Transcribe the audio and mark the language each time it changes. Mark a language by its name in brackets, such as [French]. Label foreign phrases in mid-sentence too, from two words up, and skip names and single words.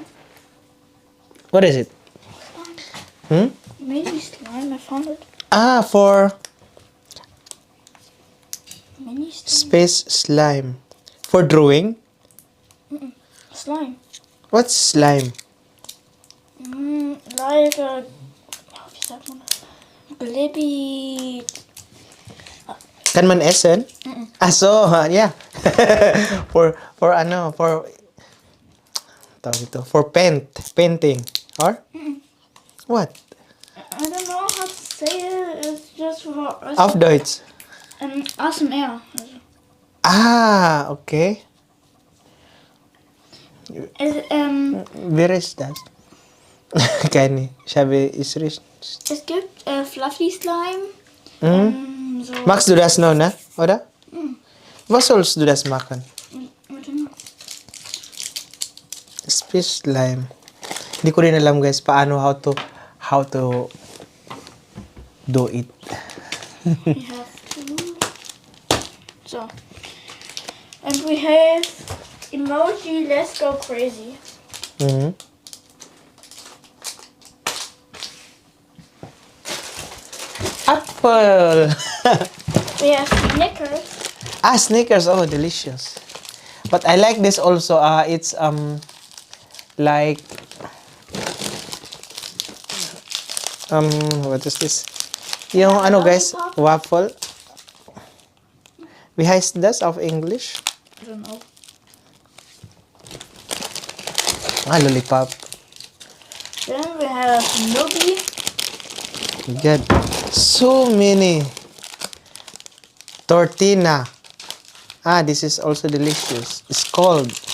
[English] What is it? Hmm? Mini slime. I found it. Ah, for Mini slime. space slime. For drawing? Slime. What's slime? [German] Like wie sagt man das? Blibby. Kan man essen? [English] Ah, so, yeah. [Filipino] for tawag ito, [English] for painting. Or? What? I don't know how to say it. It's just for [German] Auf Deutsch. ASMR. Also. Ah, okay. Wer ist das? Keine. Ich habe es richtig. Es gibt Fluffy Slime. So. Magst du das noch, ne? Oder? Was sollst du das machen? Warte mal. [English] Space slime. [Filipino] Hindi ko rin alam guys paano [English] how to do it. We have two. So. And we have emoji. Let's go crazy. Mhm. Apple. We have Snickers. Snickers. Oh, delicious. But I like this also. It's like what is this? [Filipino] Yung ano guys, [English] Lollipop? waffle. [German] Wie heißt das auf English? [English] I don't know. Lollipop. Then we have Nubby. Good. So many. Tortina. This is also delicious. It's cold.